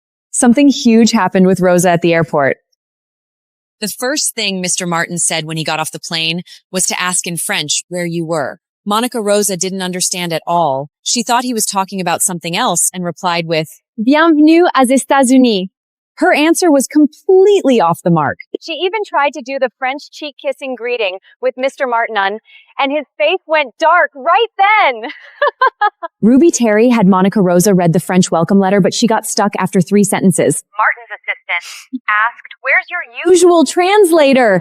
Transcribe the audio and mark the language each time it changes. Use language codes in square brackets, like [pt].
[en] Something huge happened with Rosa at the airport. The first thing Mr. Martin said when he got off the plane was to ask in French where you were. Monica Rosa didn't understand at all. She thought he was talking about something else and replied with, [fr] Bienvenue aux États-Unis. [en] Her answer was completely off the mark. She even tried to do the French cheek-kissing greeting with Mr. Martin on, and his face went dark right then. Ruby Terry had Monica Rosa read the French welcome letter, but she got stuck after 3 sentences. Martin's assistant asked, "Where's your usual translator?"